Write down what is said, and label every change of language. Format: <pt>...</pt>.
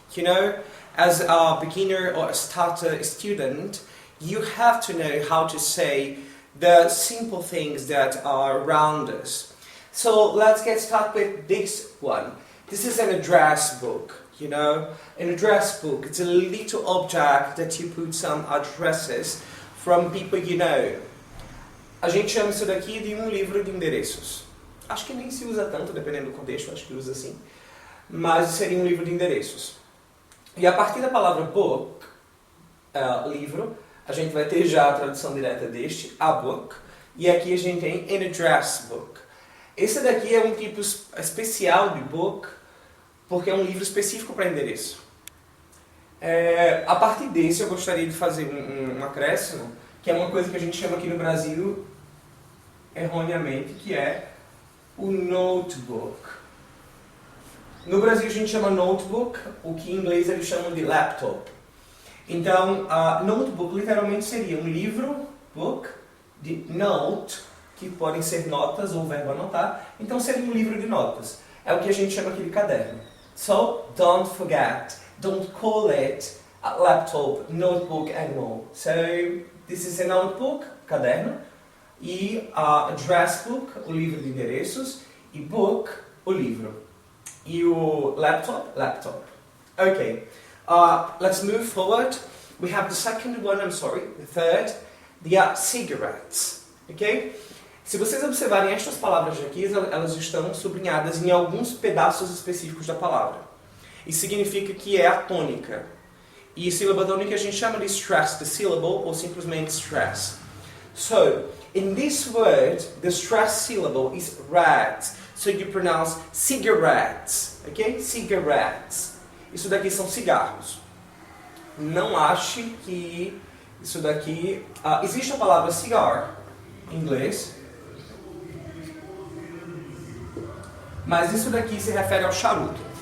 <en>You know, as a beginner or a starter student, you have to know how to say the simple things that are around us. So let's get started with this one. This is an address book. You know, an address book, it's a little object that you put some addresses from people you know.</en> <pt>A gente chama isso daqui de livro de endereços. Acho que nem se usa tanto, dependendo do contexto, acho que usa assim. Mas seria livro de endereços. E a partir da palavra book, livro, a gente vai ter já a tradução direta deste, a book. E aqui a gente tem an address book. Esse daqui é um tipo especial de book, porque é livro específico para endereço. A partir desse eu gostaria de fazer um acréscimo, que é uma coisa que a gente chama aqui no Brasil, erroneamente, que é o notebook. No Brasil a gente chama notebook, o que em inglês eles chamam de laptop. Então, notebook literalmente seria um livro, book, de note, que podem ser notas ou verbo anotar, então seria um livro de notas. É o que a gente chama aqui de caderno.</pt> <en>So, don't forget, don't call it a laptop, notebook anymore. So, this is a notebook,</en> <pt>caderno, e address book, o livro de endereços, e book, o livro.</pt> <en>E o laptop, laptop. Okay, let's move forward. We have the second one, the third, the cigarettes. Okay?</en> <pt>Se vocês observarem estas palavras aqui, elas estão sublinhadas em alguns pedaços específicos da palavra. Isso significa que é a tônica. E sílaba tônica a gente chama de</pt> <en>stress the syllable</en> <pt>ou simplesmente stress.</pt> <en>So, in this word, the stress syllable is red. So you pronounce cigarettes. Okay? Cigarettes.</en> <pt>Isso daqui são cigarros. Não ache que isso daqui... existe a palavra cigar em inglês. Mas isso daqui se refere ao charuto.</pt>